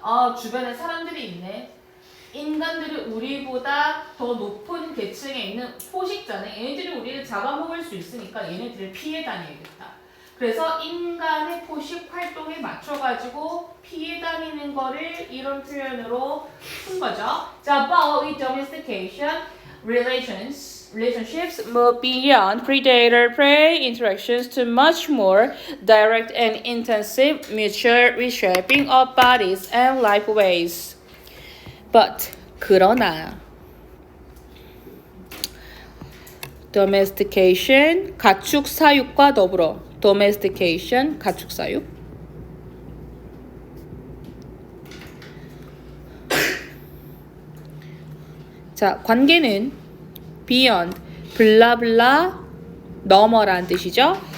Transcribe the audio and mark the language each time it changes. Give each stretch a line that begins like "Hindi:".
Korean: 아, 주변에 사람들이 있네. 인간들은 우리보다 더 높은 계층에 있는 포식자네. 얘네들이 우리를 잡아먹을 수 있으니까 얘네들을 피해 다녀야겠다. 그래서 인간의 포식 활동에 맞춰가지고 피해 다니는 거를 이런 표현으로 쓴 거죠.
English: 자, but with domestication, relationships move beyond predator-prey interactions to much more direct and intensive mutual reshaping of bodies and life ways.
Korean: But 그러나 domestication 가축 사육과 더불어 domestication 가축 사육 자 관계는 beyond 블라블라 넘어라는 뜻이죠.